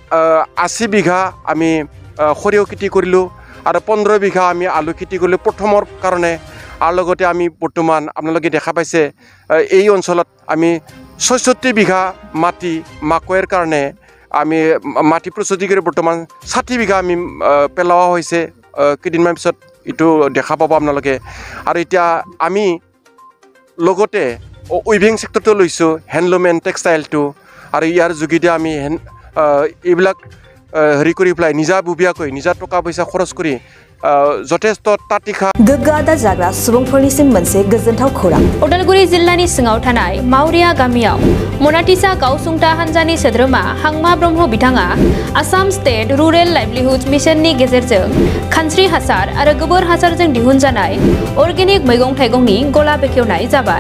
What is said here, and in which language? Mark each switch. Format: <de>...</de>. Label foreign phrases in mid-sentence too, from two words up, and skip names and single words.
<as>80 বিঘা আমি সৰিয়হ খেতি কৰিলোঁ আৰু 15 বিঘা আমি আলু খেতি কৰিলোঁ প্ৰথমৰ কাৰণে আৰু লগতে আমি বৰ্তমান আপোনালোকে দেখা পাইছে এই অঞ্চলত আমি 66 বিঘা মাটি মাকৈৰ কাৰণে আমি মাটি প্ৰস্তুতি কৰি বৰ্তমান 60 বিঘা আমি পেলোৱা হৈছে কেইদিনমান পিছত এইটো দেখা পাব আপোনালোকে আৰু এতিয়া আমি লগতে</as> <en>weaving sector-to</en> <as>লৈছোঁ</as> <en>handloom and textile-to</en> <as>আৰু ইয়াৰ যোগেদি আমি এইবিলাক হেৰি কৰি পেলাই নিজাববীয়াকৈ নিজা টকা পইচা খৰচ কৰি যথেষ্ট तातिखा</as> <brx>गोग्गादा जाग्रा सुबुंफोरनिसिम मोनसे गोजोनथाव खौरां उदालगुरि जिल्लानि सिङाव थानाय मावरिया गामियाव मनाटिसा गावसुंथा हान्जानि सोद्रोमा हांमा ब्रह्म बिथाङा आसाम स्टेट रुरेल लाइवलीहुड मिशननि गेजेरजों खानस्रि हासार आरो गोबोर हासारजों दिहुनजानाय अर्गेनिक मैगं थाइगंनि गला बेखेवनाय जाबाय</brx>